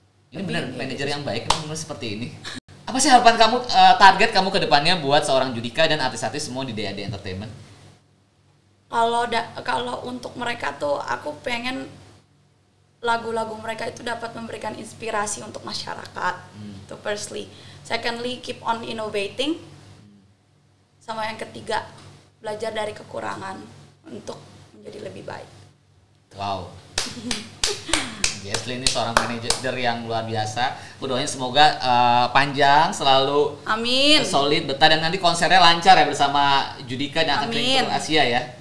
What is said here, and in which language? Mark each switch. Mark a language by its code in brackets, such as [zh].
[id] Ini benar manajer yang baik memang seperti ini. Apa sih harapan kamu, target kamu ke depannya buat seorang Judika dan artis-artis semua di DAD Entertainment? Kalau untuk mereka tuh aku pengen lagu-lagu mereka itu dapat memberikan inspirasi untuk masyarakat. Itu [en] firstly. Secondly, keep on innovating. [id] Sama yang ketiga, belajar dari kekurangan untuk menjadi lebih baik. Wow. Jesslyn ini seorang manajer yang luar biasa. Aku doain semoga panjang, selalu Amin. solid, betah, dan nanti konsernya lancar ya bersama Judika dan akan keliling tour Asia ya.